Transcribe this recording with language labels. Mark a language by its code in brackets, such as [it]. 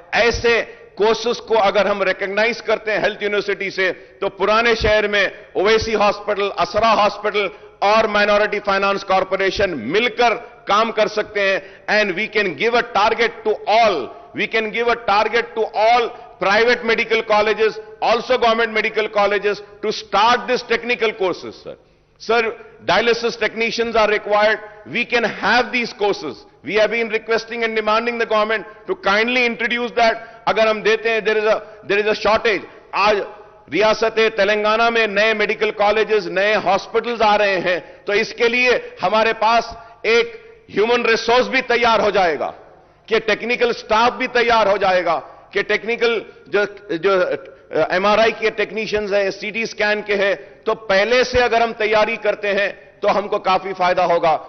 [ur] ایسے کورسز کو اگر ہم ریکگنائز کرتے ہیں ہیلتھ یونیورسٹی سے، تو پرانے شہر میں اویسی ہاسپٹل، اسرا ہاسپٹل اور مائنورٹی فائنانس کارپوریشن مل کر کام کر سکتے ہیں. [en] And we can give a target to all, we can give a target to all private medical colleges, also government medical colleges, to start this technical courses, sir. Sir, dialysis technicians are required. We can have these courses. We have been requesting and demanding the government to kindly introduce that. [ur] Agar hum dete hain, [en] there is a shortage. [ur] Aaj ریاست تلنگانہ میں نئے medical colleges, نئے hospitals آ رہے ہیں، تو اس کے لیے ہمارے پاس ایک ہیومن ریسورس بھی تیار ہو جائے گا، کہ ٹیکنیکل سٹاف بھی تیار ہو جائے گا، کہ ٹیکنیکل جو ایم آر آئی کے ٹیکنیشنز ہیں، سی ٹی اسکین کے ہیں، تو پہلے سے اگر ہم تیاری کرتے ہیں تو ہم کو کافی فائدہ ہوگا.